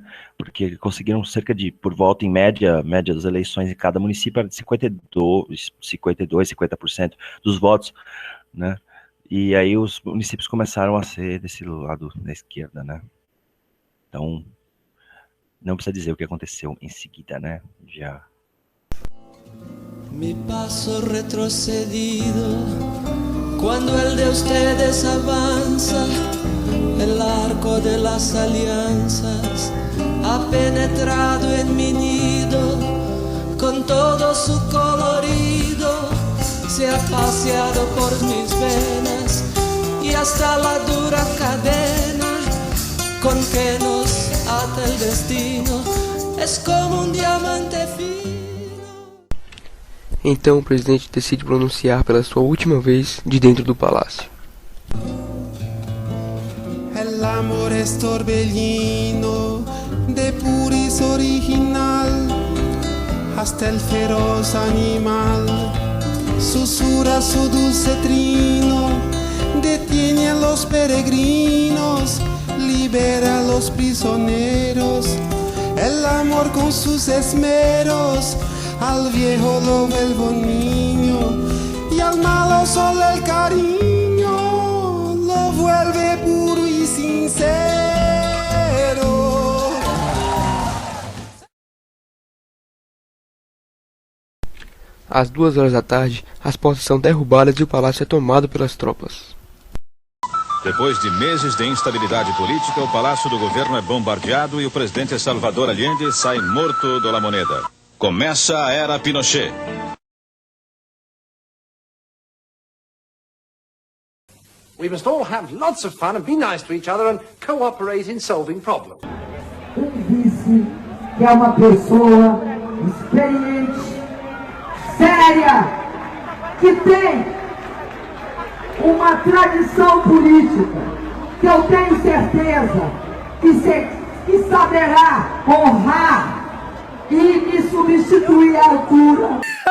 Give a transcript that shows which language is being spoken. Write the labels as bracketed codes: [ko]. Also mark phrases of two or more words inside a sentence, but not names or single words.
[pt] Porque conseguiram cerca de, por volta em média das eleições em cada município era de 50% dos votos, né? E aí os municípios começaram a ser desse lado da esquerda, né? Então, não precisa dizer o que aconteceu em seguida, né? Já. [es] Mi paso retrocedido cuando el de ustedes avanza, el arco de las alianzas ha penetrado en mi nido con todo su colorido, se ha paseado por mis venas y hasta la dura cadena con que nos ata el destino es como un diamante fino. [pt] Então o presidente decide pronunciar pela sua última vez de dentro do palácio. [es] El amor es torbellino de puris original, hasta el feroz animal susurra su dulce trino, detiene a los peregrinos, libera a los prisioneros. El amor con sus esmeros al viejo lo vuelve niño y al malo solo el cariño lo vuelve puro y sincero. [pt] Às 2 horas da tarde, as portas são derrubadas e o palácio é tomado pelas tropas. Depois de meses de instabilidade política, o palácio do governo é bombardeado e o presidente Salvador Allende sai morto de La Moneda. Começa a era Pinochet. [en] We must all have lots of fun and be nice to each other and cooperate in solving problems. [pt] Vice, que é uma pessoa experiente, séria, que tem uma tradição política, que eu tenho certeza que saberá honrar e me substituir à altura.